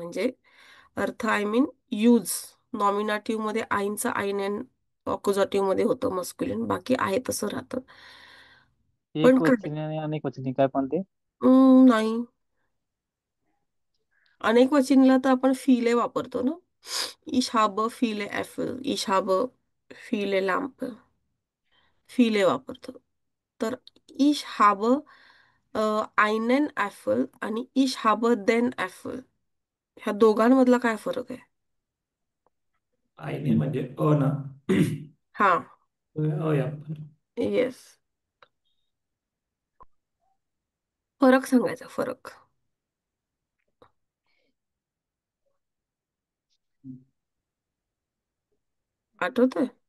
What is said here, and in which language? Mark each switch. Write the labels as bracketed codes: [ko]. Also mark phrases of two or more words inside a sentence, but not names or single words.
[mr] म्हणजे अर्थ [en] I mean use. [mr] नॉमिनाटिव्ह मध्ये आईनचा आईन अँड अक्युजाटिव्ह मध्ये होतं मस्क्युलिन, बाकी आहे तसं राहतं. पण एक काय, वचनी आणि अनेक वचनी काय पण ते. नाही. अनेक वचनीला तर आपण फीले वापरतो ना. [de] Ich habe viele Äpfel, ich habe viele Lampe. viele [mr] वापरतो. तर [de] ich habe einen Apfel आणि ich habe den Apfel, [mr] ह्या दोघांमधला काय फरक आहे? आईने म्हणजे अ ना. हा. अ आहे आपण. येस. फरक सांगायचा, फरक. आठवतोय?